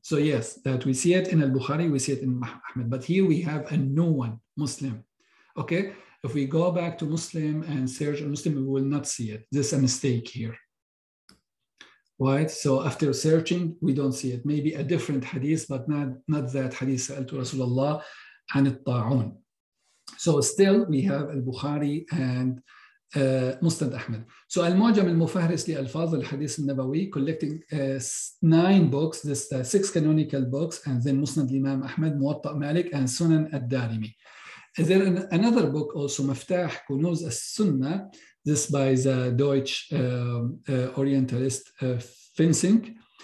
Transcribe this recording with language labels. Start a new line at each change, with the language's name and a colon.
English: So yes, that we see it in al-Bukhari, we see it in Ahmad, but here we have a new one, Muslim. Okay, if we go back to Muslim and search on Muslim, we will not see it. There's a mistake here. Right, so after searching, we don't see it. Maybe a different hadith, but not that hadith.
Arabic: سألت رسول الله عن الطاعون.
English: So still we have al-Bukhari and Musnad Ahmad. So Al-Mu'jam al-Mufaharis li Alfaz al-Hadith al-Nabawi, collecting 9 books, this 6 canonical books, and then Musnad Imam Ahmad, Muwatta Malik, and Sunan al-Darimi. Is there another book also, Miftah Kunuz al-Sunnah, this by the Deutsch Orientalist Fensing.